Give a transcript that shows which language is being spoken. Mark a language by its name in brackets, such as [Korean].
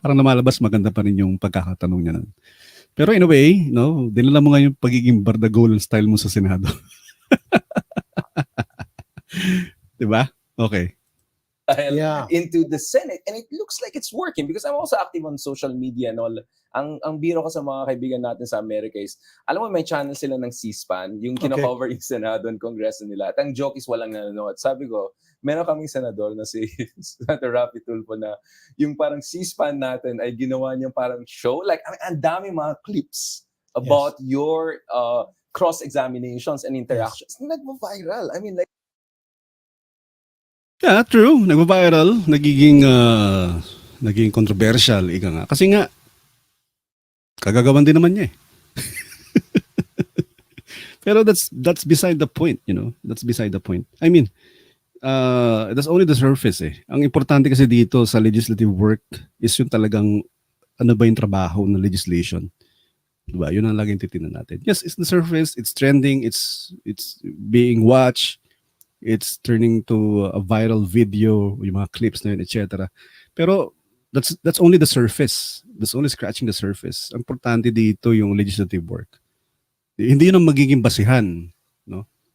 [Filipino] Parang namalabas maganda pa rin yung pagkakatanong niya nun. Pero [English] in a way, [Filipino] no, dinala mo nga yung pagiging bardagulan style mo sa Senado. Diba? Okay. [English] Yeah. Into the Senate, and it looks like it's working because I'm also active on social media and all. [Filipino] Ang biro ko sa mga kaibigan natin sa America is, alam mo, may channel sila ng C-SPAN, yung kino-cover yung Senado and Kongreso nila. At ang joke is walang nanonood. Sabi ko, meron kaming senador na si Senator Rafi Tulfo na yung parang C-SPAN natin ay ginawa niyang parang show. [English] Like, I mean, [Filipino] ang dami mga [English] clips about your cross-examinations and interactions. Yes. Nagmo-viral. I mean, like, [Filipino] yeah, true. Nagvo-viral. Nagiging naging controversial, ika nga. Kasi nga, kagagawan din naman niya eh. [English] Pero that's beside the point, you know. That's beside the point. I mean, that's only the surface eh. [Filipino] Ang importante kasi dito sa legislative work is yung talagang ano ba yung trabaho ng legislation. Diba? Yun ang laging titingnan natin. [English] Yes, it's the surface, it's trending, it's being watched, it's turning to a viral video, [Filipino] yung mga clips na yun, [English] etc. Pero that's only the surface. That's only scratching the surface. [Filipino] Ang importante dito yung legislative work. Hindi yun ang magiging basihan, no?